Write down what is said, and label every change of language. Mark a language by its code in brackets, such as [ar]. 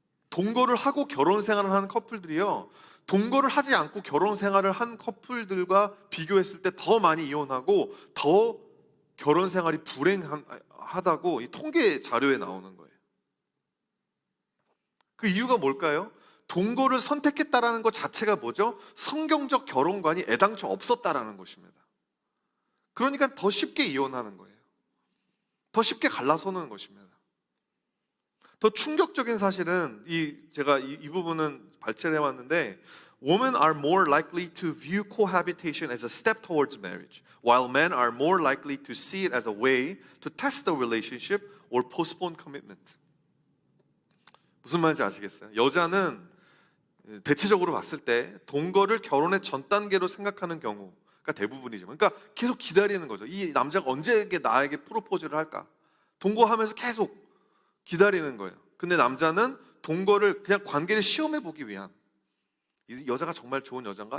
[ko] 동거를 하고 결혼 생활을 하는 커플들이요, 동거를 하지 않고 결혼 생활을 한 커플들과 비교했을 때 더 많이 이혼하고 더 결혼 생활이 불행하다고 이 통계 자료에 나오는 거예요. 그 이유가 뭘까요? 동거를 선택했다라는 것 자체가 뭐죠? 성경적 결혼관이 애당초 없었다라는 것입니다. 그러니까 더 쉽게 이혼하는 거예요. 더 쉽게 갈라서는 것입니다. 더 충격적인 사실은 제가 이 부분은 발췌를 해왔는데, [en] Women are more likely to view cohabitation as a step towards marriage, while men are more likely to see it as a way to test the relationship or postpone commitment. [ko] 무슨 말인지 아시겠어요? 여자는 대체적으로 봤을 때 동거를 결혼의 전 단계로 생각하는 경우가 대부분이지만, 그러니까 계속 기다리는 거죠. 이 남자가 언제 나에게 프로포즈를 할까? 동거하면서 계속 기다리는 거예요. 근데 남자는 동거를 그냥 관계를 시험해 보기 위한, 이 여자가 정말 좋은 여잔가?